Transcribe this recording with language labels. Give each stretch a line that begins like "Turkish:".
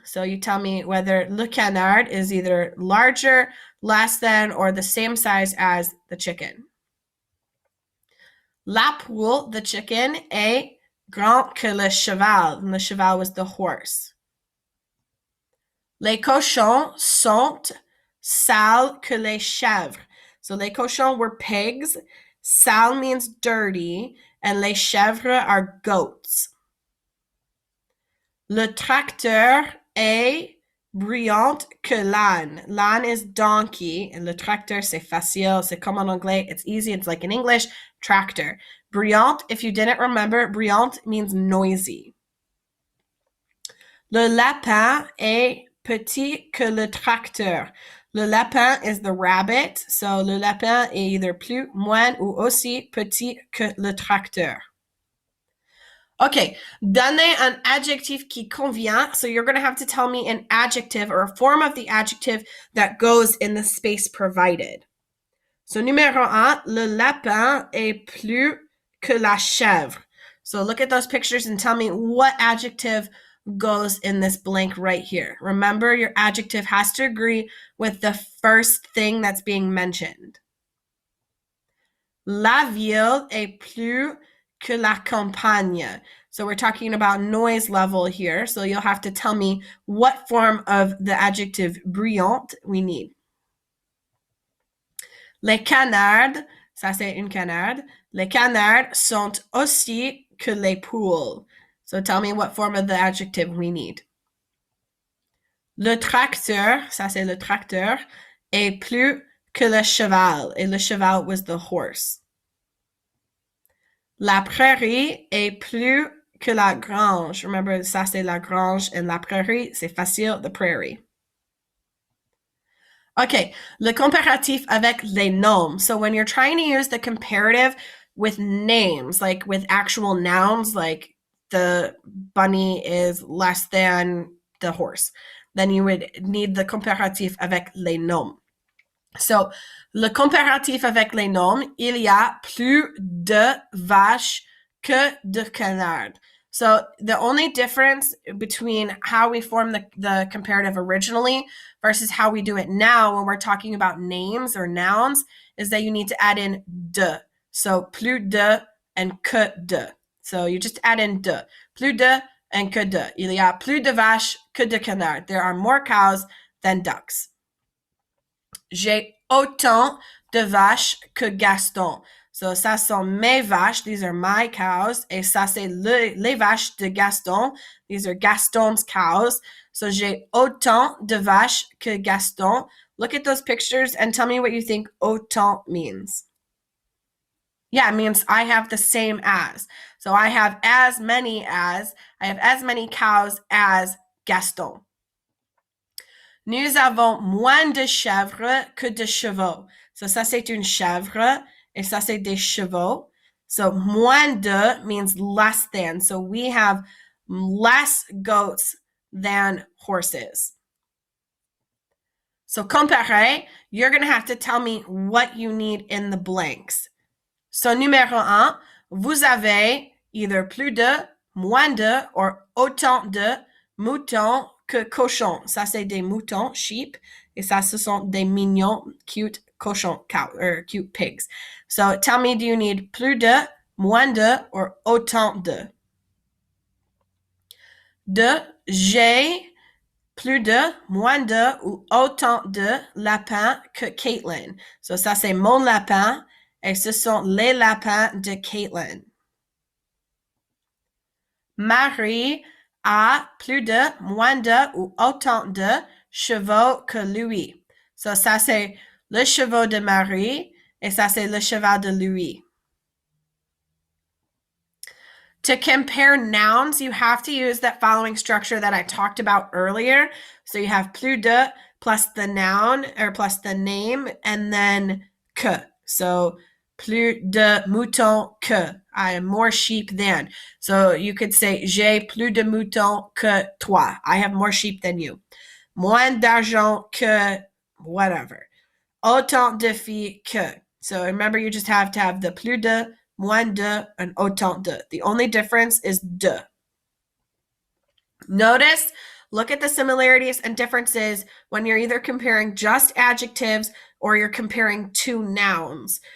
English: So you tell me whether
French: le canard
English: is either larger, less than, or the same size as the chicken.
French: La poule,
English: the chicken,
French: est grand que le cheval.
English: And
French: the cheval
English: was the horse.
French: Les cochons sont sales que les chèvres.
English: So
French: les cochons
English: were pigs. Sale means dirty. And
French: les chèvres
English: are goats.
French: Le tracteur est bruyant que l'âne. L'âne
English: is donkey, and
French: le tracteur, c'est facile. C'est comme en anglais.
English: It's easy. It's like in English, tractor. Bruyant, if you didn't remember, bruyant means noisy.
French: Le lapin est petit que le tracteur. Le lapin
English: is the rabbit. So
French: le lapin est
English: either
French: plus, moins, ou aussi petit que le tracteur. Okay, donnez un adjectif qui convient.
English: So you're going to have to tell me an adjective or a form of the adjective that goes in the space provided.
French: So numéro 1, le lapin est plus que la chèvre.
English: So look at those pictures and tell me what adjective goes in this blank right here. Remember, your adjective has to agree with the first thing that's being mentioned.
French: La ville est plus que la campagne.
English: So we're talking about noise level here. So you'll have to tell me what form of the adjective bruyant we need.
French: Les canards, ça c'est une canarde. Les canards sont aussi que les poules.
English: So tell me what form of the adjective we need.
French: Le tracteur, ça c'est le tracteur, est plus que le cheval. Et le cheval
English: was the horse.
French: La prairie est plus que la grange.
English: Remember,
French: ça c'est la grange,
English: and
French: la prairie, c'est facile,
English: the prairie.
French: Okay, le comparatif avec les noms.
English: So when you're trying to use the comparative with names, like with actual nouns, like the bunny is less than the horse, then you would need the
French: comparatif avec les noms. So, le comparatif avec les noms, il y a plus de vaches que de canards.
English: So, the only difference between how we form the comparative originally versus how we do it now when we're talking about names or nouns is that you need to add in de. So,
French: plus de
English: and
French: que de.
English: So, you just add in de.
French: Plus de
English: and
French: que de. Il y a plus de vaches que de canards.
English: There are more cows than ducks.
French: J'ai autant de vaches que Gaston. So, ça sont mes vaches.
English: These are my cows.
French: Et ça, c'est les vaches de Gaston.
English: These are Gaston's cows.
French: So, j'ai autant de vaches que Gaston.
English: Look at those pictures and tell me what you think autant means. Yeah, it means I have the same as. So, I have as many cows as Gaston.
French: Nous avons moins de chèvres que de chevaux. So, ça, c'est une chèvre, et ça, c'est des chevaux.
English: So, moins de means less than. So, we have less goats than horses. So, comparer, you're going to have to tell me what you need in the blanks.
French: So, numéro 1, vous avez
English: either
French: plus de, moins de,
English: or
French: autant de moutons que cochons. Ça, c'est des moutons, sheep. Et ça, ce sont des mignons,
English: cute
French: cochons,
English: or cute pigs. So, tell me, do you need
French: plus de, moins de,
English: or
French: autant de? De, j'ai plus de, moins de, ou autant de lapins que Caitlin. So, ça, c'est mon lapin. Et ce sont les lapins de Caitlin. Marie a plus de, moins de ou autant de chevaux que lui. So, ça, c'est le cheval de Marie et ça, c'est le cheval de Louis.
English: To compare nouns, you have to use that following structure that I talked about earlier. So, you have plus de plus the noun or plus the name and then que. So,
French: plus de moutons que.
English: I have more sheep than. So you could say,
French: j'ai plus de moutons que toi.
English: I have more sheep than you.
French: Moins d'argent que
English: whatever.
French: Autant de filles que.
English: So remember, you just have to have the plus de, moins de, and autant de. The only difference is de. Notice, look at the similarities and differences when you're either comparing just adjectives or you're comparing two nouns.